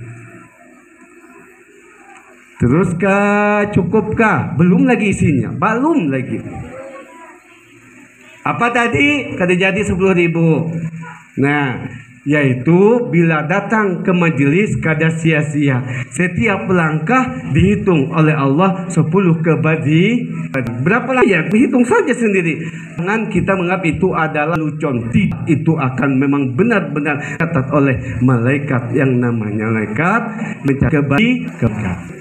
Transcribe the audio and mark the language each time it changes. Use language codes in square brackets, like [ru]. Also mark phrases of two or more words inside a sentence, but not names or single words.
[bjn] Terus cukupkah? Belum lagi isinya, belum lagi. Apa tadi? Kada jadi 10.000. Nah, yaitu bila datang ke majelis kada sia-sia. Setiap langkah dihitung oleh Allah 10 kebajikan. Berapa lah ya? Hitung saja sendiri. Jangan kita menganggap itu adalah lucon. Itu akan memang benar-benar catat oleh malaikat yang namanya malaikat mencari kebaikan.